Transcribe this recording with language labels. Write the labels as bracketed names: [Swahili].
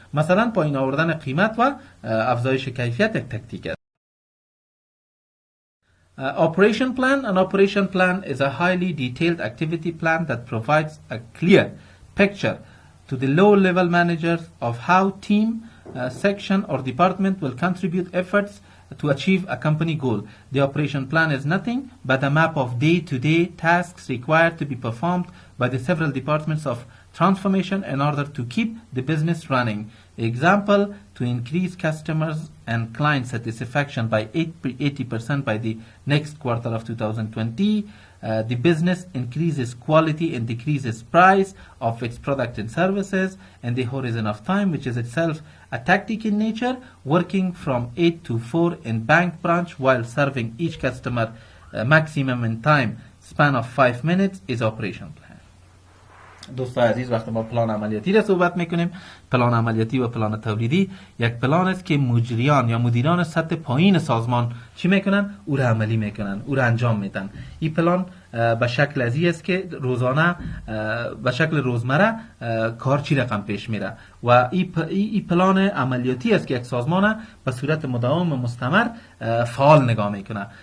[Persian] مثلا پایین آوردن قیمت و افزایش کیفیت یک تاکتیک است. [English] Operation plan. An operation plan is a highly detailed activity plan that provides a clear picture to the low-level managers of how team, section or department will contribute efforts to achieve a company goal. The operation plan is nothing but a map of day-to-day tasks required to be performed by the several departments of transformation in order to keep the business running. Example: to increase customers and client satisfaction by 80% by the next quarter of 2020. The business increases quality and decreases price of its product and services in the horizon of time, which is itself a tactic in nature, working from 8 to 4 in bank branch while serving each customer maximum in time span of 5 minutes is operation plan. [Persian] دوستان عزیز وقتی ما پلان عملیاتی را صحبت میکنیم، پلان عملیاتی و پلان تولیدی یک پلان است که مجریان یا مدیران سطح پایین سازمان چی میکنن؟ او را عملی میکنن، او را انجام میدن. این پلان به شکل ازی است که روزانه به شکل روزمره کار چی رقم پیش میره و این پلان عملیاتی است که یک سازمان به صورت مداوم و مستمر فعال نگاه میکنه.